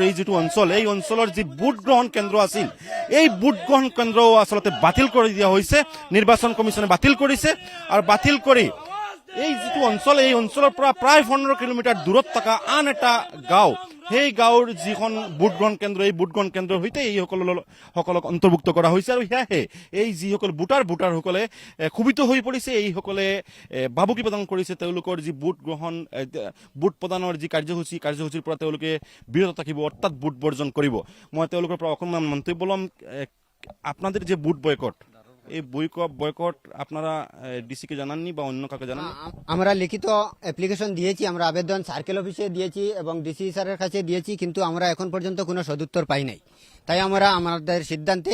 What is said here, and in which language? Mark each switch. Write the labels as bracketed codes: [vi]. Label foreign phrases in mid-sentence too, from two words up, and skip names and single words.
[as] এই যিটো অঞ্চল এই অঞ্চলৰ যি ভোট গ্ৰহণ কেন্দ্ৰ আছিল এই ভোট গ্ৰহণ কেন্দ্ৰও আচলতে বাতিল কৰি দিয়া হৈছে নিৰ্বাচন কমিছনে বাতিল কৰিছে আৰু বাতিল কৰি এই যিটো অঞ্চল এই অঞ্চলৰ পৰা প্ৰায় 15 কিলোমিটাৰ দূৰত থকা আন এটা গাঁও সেই গাঁৱৰ যিখন ভোট গ্ৰহণ কেন্দ্ৰ এই ভোট গ্ৰহণ কেন্দ্ৰৰ সৈতে এইসকলক অন্তৰ্ভুক্ত কৰা হৈছে আৰু সেয়াহে এই যিসকল ভোটাৰসকলে ক্ষোভিত হৈ পৰিছে এইসকলে বাবুকি প্ৰদান কৰিছে তেওঁলোকৰ যি ভোট প্ৰদানৰ যি কাৰ্যসূচীৰ পৰা তেওঁলোকে বিৰত থাকিব অৰ্থাৎ ভোট বৰ্জন কৰিব মই তেওঁলোকৰ পৰা অকণমান মন্তব্য ল'ম [bn] আপনাদের যে ভোট বয়কট এই বয়কট আপনারা ডিসিকে জানাননি বা অন্য কাউকে জানান? আমরা লিখিত অ্যাপ্লিকেশন দিয়েছি, আমরা আবেদন সার্কেল অফিসে দিয়েছি এবং ডিসি স্যারের কাছে দিয়েছি, কিন্তু আমরা এখন পর্যন্ত কোনো সদুত্তর পাই নাই। তাই আমরা আমাদের সিদ্ধান্তে